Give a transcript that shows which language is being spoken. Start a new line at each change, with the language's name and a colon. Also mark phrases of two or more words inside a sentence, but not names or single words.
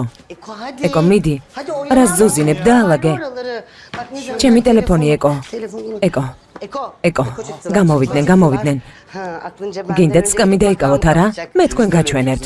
Turkish: Eko hadi.
Georgian: ეკო, მიდი.
Turkish: Hadi
Georgian: რა ზოზინებ და ალაგე.
Turkish: oraları. Bak ne güzel.
Georgian: ჩემი ტელეფონი ეკო.
Turkish: Telefonunu.
Georgian: ეკო, Eko. ეკო.
Turkish: çıktı.
Georgian: გამოვიდნენ.
Turkish: Ha, aklınca ben
Georgian: გინდათ სკამი დაიკავოთ არა? მე თქვენ გაჩვენებთ.